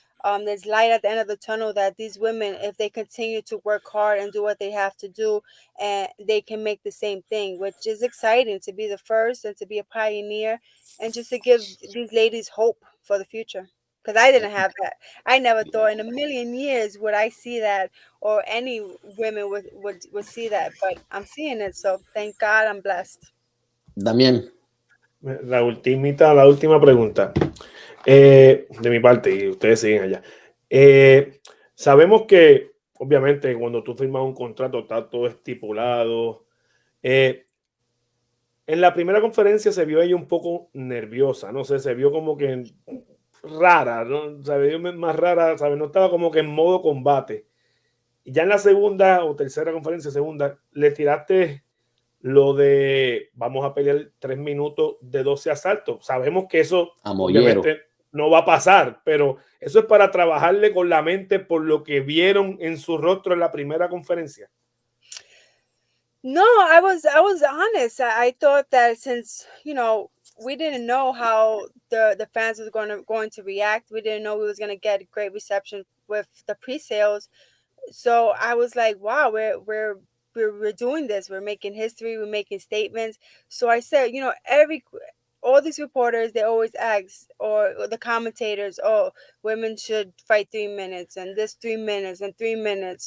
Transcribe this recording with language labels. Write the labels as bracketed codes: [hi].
[en] There's light at the end of the tunnel that these women, if they continue to work hard and do what they have to do, and they can make the same thing, which is exciting to be the first and to be a pioneer, and just to give these ladies hope for the future. Because I didn't have that. I never thought in a million years would I see that, or any women would see that, but I'm seeing it. So thank God I'm blessed. [es] Damián. La última pregunta de mi parte, y ustedes siguen allá. Sabemos que, obviamente, cuando tú firmas un contrato está todo estipulado. En la primera conferencia se vio ella un poco nerviosa, no sé, se vio como que rara, ¿no? Se vio más rara, ¿sabes? No estaba como que en modo combate. Y ya en la segunda o tercera conferencia, segunda, le tiraste lo de vamos a pelear 3 minutos de 12 asaltos. Sabemos que eso A Mollero. obviamente no va a pasar, pero eso es para trabajarle con la mente por lo que vieron en su rostro en la primera conferencia. [en] No, I was honest. I thought that since we didn't know how the fans was going to react. We didn't know we was going to get great reception with the pre-sales. So I was like, wow, we're doing this. We're making history. We're making statements. So I said, all these reporters, they always ask, or the commentators, oh, women should fight 3 minutes and this 3 minutes and 3 minutes.